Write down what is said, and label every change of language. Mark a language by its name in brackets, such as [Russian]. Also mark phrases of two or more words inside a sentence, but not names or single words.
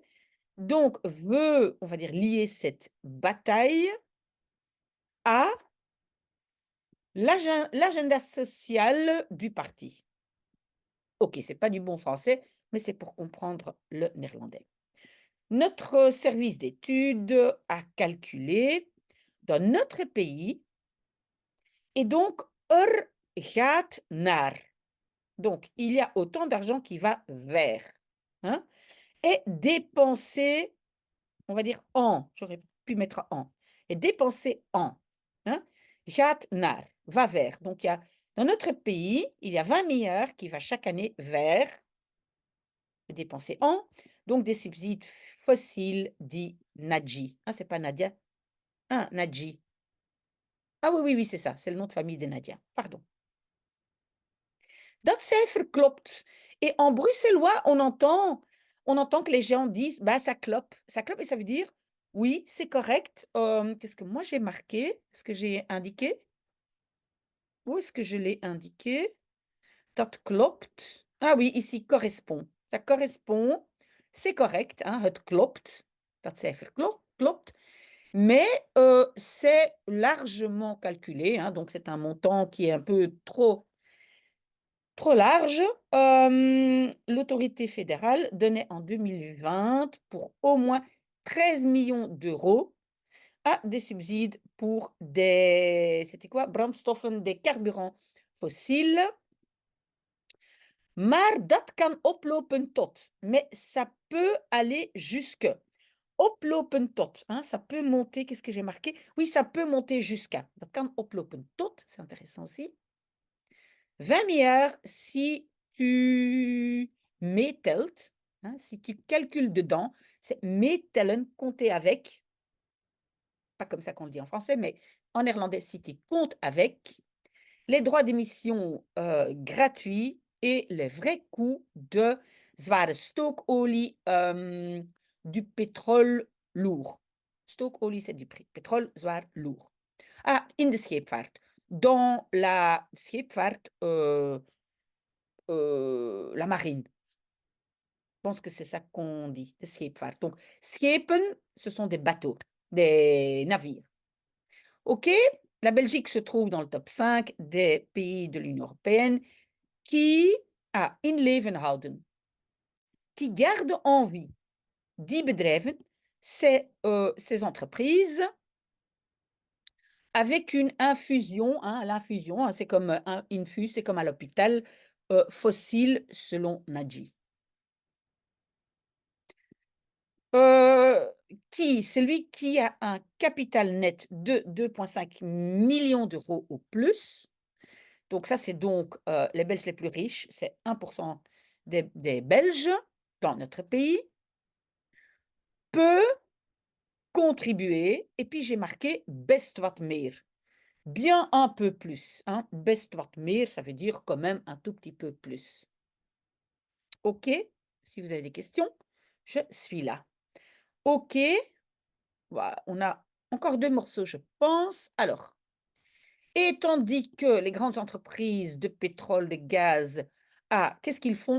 [French] Donc, veut, on va dire, lier cette bataille à l'agenda social du parti. OK, c'est pas du bon français, mais c'est pour comprendre le néerlandais. Notre service d'études a calculé dans notre pays et donc [Dutch] gaat naar. [French] Donc, il y a autant d'argent qui va vers, hein, et dépensé, on va dire en, j'aurais pu mettre en, et dépensé en, hein, [Dutch] gaat naar, [French] va vers. Donc, dans notre pays, il y a 20 milliards qui va chaque année vers dépensés en, donc des subsides fossiles dits Nadji. Ah, c'est pas Nadia. Ah, Nadji. Ah oui, oui, oui, c'est ça. C'est le nom de famille de Nadia. Pardon. [Dutch] Dat cijfer klopt. [French] Et en bruxellois, on entend que les gens disent, bah, ça clope. Ça clope et ça veut dire, oui, c'est correct. Qu'est-ce que moi j'ai marqué? Est-ce que j'ai indiqué? Où est-ce que je l'ai indiqué? [Dutch] Dat klopt. [French] Ah oui, ici, correspond. Ça correspond. C'est correct, hein, [Dutch] het klopt. Dat cijfer klopt. [French] Mais c'est largement calculé, hein, donc c'est un montant qui est un peu trop large. L'autorité fédérale donnait en 2020 pour au moins 13 millions d'euros à des subsides pour c'était quoi? Brandstoffen, des carburants fossiles. [Dutch] Maar dat kan oplopen tot. [French] Mais ça peut aller jusque. [Dutch] Oplopen tot, [French] hein, ça peut monter, qu'est-ce que j'ai marqué? Oui, ça peut monter jusqu'à. [Dutch] Dat kan oplopen tot, [French] c'est intéressant aussi. 20 milliards si tu meetelt, hein, si tu calcules dedans, c'est meetellen, compter avec. Pas comme ça qu'on le dit en français, mais en néerlandais, si tu comptes avec les droits d'émission gratuits et les vrais coûts de [Dutch] zware stookolie, [French] du pétrole lourd. Stookolie, c'est du pétrole zwaar lourd. Ah, [Dutch] in de scheepvaart. [French] dans la scheepvaart, la marine. Je pense que c'est ça qu'on dit, [Dutch] de scheepvaart. [French] Donc, schepen, ce sont des bateaux, des navires. OK, la Belgique se trouve dans le top 5 des pays de l'Union européenne qui [Dutch] in leven houden, [French] qui gardent en vie. [Dutch] Die bedrijven, [French] c'est ces entreprises avec une infusion, hein, l'infusion, hein, c'est comme un infus, c'est comme à l'hôpital, fossile selon Nadji. Heu, celui qui a un capital net de 2,5 millions d'euros ou plus, donc ça, c'est donc, les Belges les plus riches, c'est 1 des Belges dans notre pays, peut contribuer et puis j'ai marqué [Dutch] best wat meer, [French] bien un peu plus, hein. [Dutch] Best wat meer, [French] ça veut dire quand même un tout petit peu plus. OK? Si vous avez des questions, je suis là. OK, voilà, on a encore 2 morceaux, je pense. Alors, et tandis que les grandes entreprises de pétrole, de gaz, qu'est-ce qu'ils font?